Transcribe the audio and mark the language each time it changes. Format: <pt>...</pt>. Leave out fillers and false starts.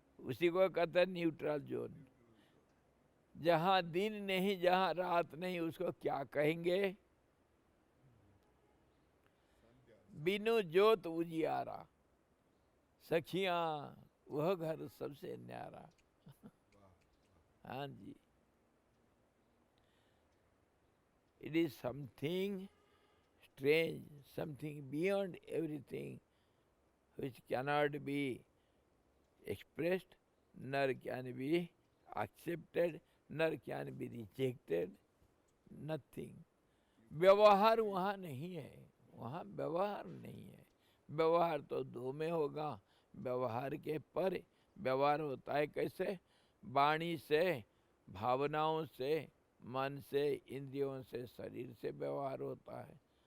<hi>उसी को कहते हैं न्यूट्रल जोन। जहाँ दिन नहीं, जहाँ रात नहीं, उसको क्या कहेंगे? बिनु जोत उजियारा, सखियां वह घर सबसे न्यारा। हाँ जी।</hi> <en>It is something strange, something beyond everything, which cannot be expressed, nor can be accepted, nor can be rejected, nothing.</en> <hi>व्यवहार वहाँ नहीं है, वहाँ व्यवहार नहीं है। व्यवहार तो दो में होगा, व्यवहार के पर व्यवहार होता है कैसे? वाणी से, भावनाओं से, मन से, इंद्रियों से, शरीर से व्यवहार होता है।</hi>